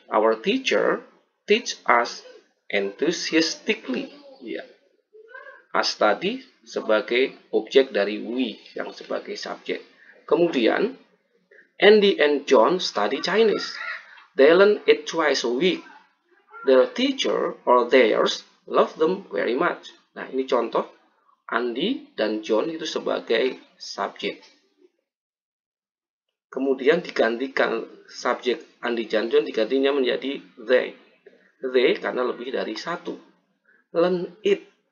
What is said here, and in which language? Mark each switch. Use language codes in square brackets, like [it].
[en] Our teacher teach us enthusiastically. [id] Ya. Us tadi sebagai objek dari we yang sebagai subjek. [en] Kemudian Andy and John study Chinese. They learn it twice a week. Their teacher or theirs love them very much. [id] Nah, ini contoh Andy dan John itu sebagai subjek. Kemudian digantikan subjek Andy dan John digantinya menjadi they. They karena lebih dari satu. Learn it.